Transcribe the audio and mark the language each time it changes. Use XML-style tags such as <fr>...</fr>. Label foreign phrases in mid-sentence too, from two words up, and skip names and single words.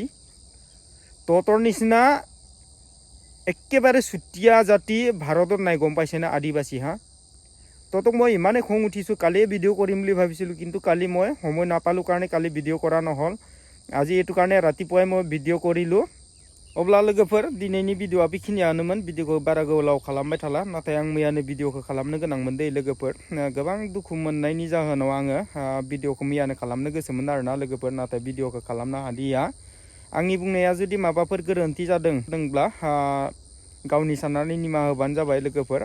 <as>তহঁতৰ নিচিনা একেবাৰে চুতীয়া জাতি ভাৰতত নাই, গম পাইছেনে? আদিবাসী। তহঁতক মই ইমানেই খং উঠিছোঁ, কালিয়ে ভিডিঅ' কৰিম বুলি ভাবিছিলোঁ, কিন্তু কালি মই সময় নাপালোঁ কাৰণে কালি ভিডিঅ' কৰা নহ'ল। আজি এইটো কাৰণে ৰাতিপুৱাই মই ভিডিঅ' কৰিলোঁ।</as> <brx>अब्ला लोगोफोर दिनैनि भिडिअ'आ बेखिनियानोमोन। भिडिअ'खौ बारा गोलाव खालामबाय थाला, नाथाय आं मैयानो भिडिअ'खौ खालामनो गोनांमोन दै लोगोफोर। गोबां दुखु मोननायनि जाहोनाव आङो भिडिअ'खौ मैयानो खालामनो गोसोमोन आरोना लोगोफोर, नाथाय भिडिअ'खौ खालामनो हादिया। आंनि बुंनाया जुदि माबाफोर गोरोन्थि जादोंब्ला गावनि साननानै निमाहा होबानो जाबाय लोगोफोर।</brx>